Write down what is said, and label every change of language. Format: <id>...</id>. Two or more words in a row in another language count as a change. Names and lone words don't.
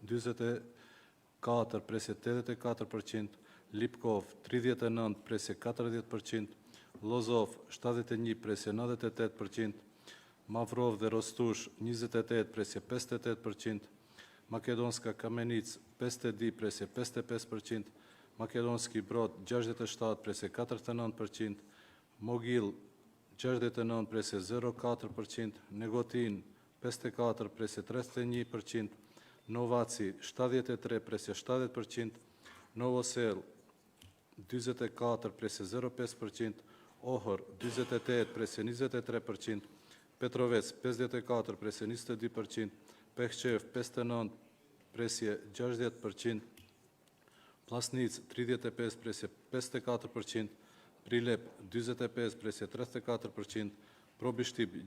<sq>24 presje 84%, Lipkov 39 presje 40%, Lozov 71 presje 98%, Mavrov dhe Rostush 28 presje 58%, Makedonska Kamenic 52 presje 55%, Makedonski Brod 67 presje 49%,</sq> <mk>Могил 69,04%, Неготин 54,31%, Новаци 73,60%, Новосел 24,05%, Охор 29,23%, Петровец 54,92%, Пехчев 59,60%, Пласниц 35,54%, Прилеп 25,34%, Пробиштип</mk>